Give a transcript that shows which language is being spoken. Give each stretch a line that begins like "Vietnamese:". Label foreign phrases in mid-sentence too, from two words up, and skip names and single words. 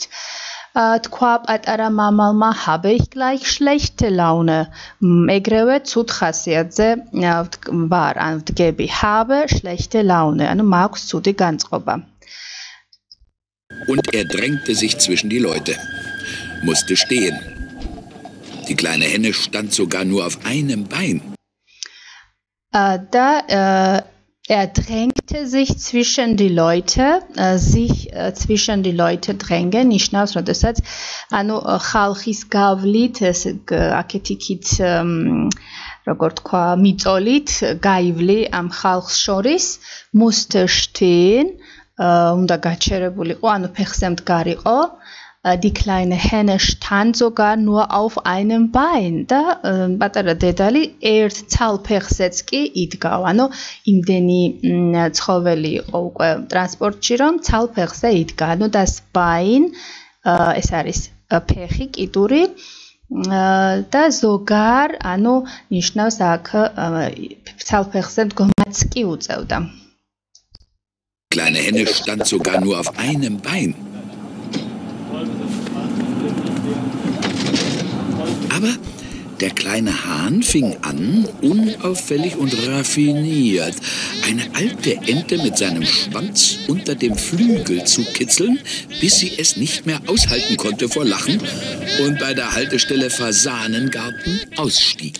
Georgian: Თქვა პატარა მამალმა
German: habe ich gleich schlechte Laune.
Georgian: ეგრევე ცუდ ხასიათზე ვარ, ან ვდგები
German: habe schlechte Laune,
Georgian: ანუ მაქვს ცუდი განწყობა.
German: Und drängte sich zwischen die Leute, musste stehen. Die kleine Henne stand sogar nur auf einem Bein. Drängte sich zwischen die Leute, sich zwischen die Leute drängen,
Georgian: ნიშნავს, როდესაც ანუ ხალხის გავლით, ეს აქეთიქით როგორ თქვა, მიწოლით გაივლი ამ ხალხს შორის,
German: musste stehen,
Georgian: უნდა გაჩერებულიყო, ანუ ფეხზე მდგარიყო.
German: Die kleine Henne stand sogar nur auf einem Bein.
Georgian: და პატარა დედალი ერთ ცალფეხზეც კი იდგა. ანუ იმდენი ცხოველი იყო უკვე ტრანსპორტში, რომ ცალფეხზე იდგა. ანუ
German: das Bein
Georgian: ეს არის ფეხი, კიდური და ზოგარ, ანუ ნიშნავს აქ ცალფეხზე მდგომაც კი უწევდა.
German: Kleine Henne stand sogar nur auf einem Bein. Aber der kleine Hahn fing an, unauffällig und raffiniert, eine alte Ente mit seinem Schwanz unter dem Flügel zu kitzeln, bis sie es nicht mehr aushalten konnte vor Lachen und bei der Haltestelle Fasanengarten ausstieg.